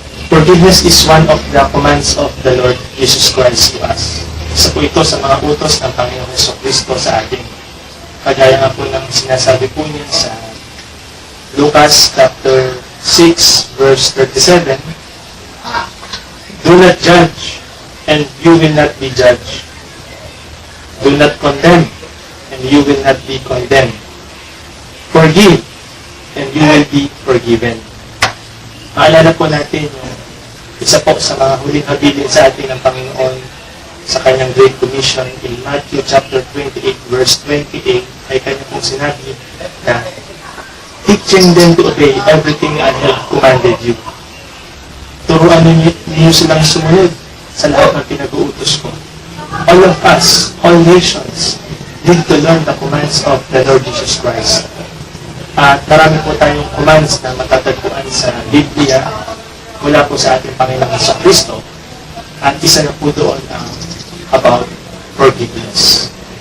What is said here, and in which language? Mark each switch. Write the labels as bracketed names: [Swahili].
[English] Forgiveness is one of the commands of the Lord Jesus Christ to us. [Filipino] Isa po ito sa mga utos ng Panginoong Jesucristo sa atin. Kagaya nga po ng sinasabi po niya sa [English] Lucas chapter 6 verse 37, do not judge and you will not be judged. Do not condemn and you will not be condemned. Forgive and you will be forgiven. [Filipino] Maalala po natin yung isa po sa mga huling habilin sa atin ng Panginoon sa kanyang Great Commission in Matthew chapter 28 verse 28 ay kanya pong sinabi na [English] teaching them to obey everything I have commanded you. [Filipino] Turuan ninyo silang sumunod sa lahat ng pinag-uutos ko. [English] All of us, all nations, need to learn the commands of the Lord Jesus Christ. [Filipino] At marami po tayong commands na matatagpuan sa Biblia mula po sa ating Panginoon sa Kristo. At isa na po doon ang about forgiveness.